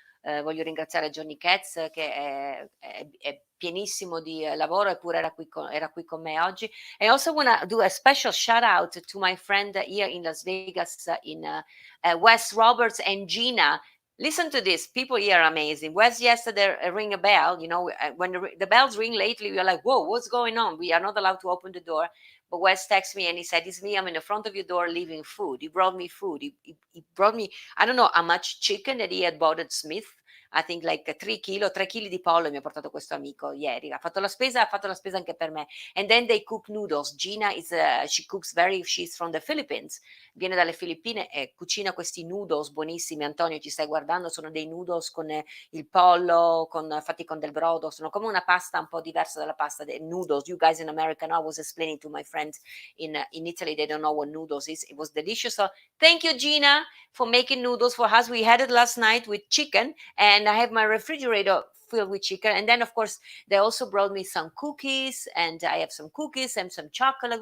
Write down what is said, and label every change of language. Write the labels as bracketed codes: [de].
[it] Voglio ringraziare Johnny Katz che è pienissimo di lavoro, eppure era qui con me oggi. [en] I also want to do a special shout out to my friend here in Las Vegas, in Wes Roberts and Gina. Listen to this. People here are amazing. Wes yesterday ring a bell. You know, when the bells ring lately, we're like, whoa, what's going on? We are not allowed to open the door. But Wes texted me and he said, it's me. I'm in the front of your door leaving food. He brought me food. He brought me, I don't know how much chicken that he had bought at Smith. I think like [it] 3 kg di pollo mi ha portato questo amico ieri. Ha fatto la spesa anche per me. [en] And then they cook noodles. Gina she cooks she's from the Philippines. [it] Viene dalle Filippine e cucina questi noodles buonissimi. Antonio, ci stai guardando? Sono dei noodles con il pollo, fatti con del brodo. Sono come una pasta un po' diversa dalla pasta dei noodles. [en] You guys in America know, I was explaining to my friends in Italy, they don't know what noodles is. It was delicious. So thank you, Gina, for making noodles for us. We had it last night with chicken, and I have my refrigerator filled with chicken. And then, of course, they also brought me some cookies, and I have some cookies and some chocolate.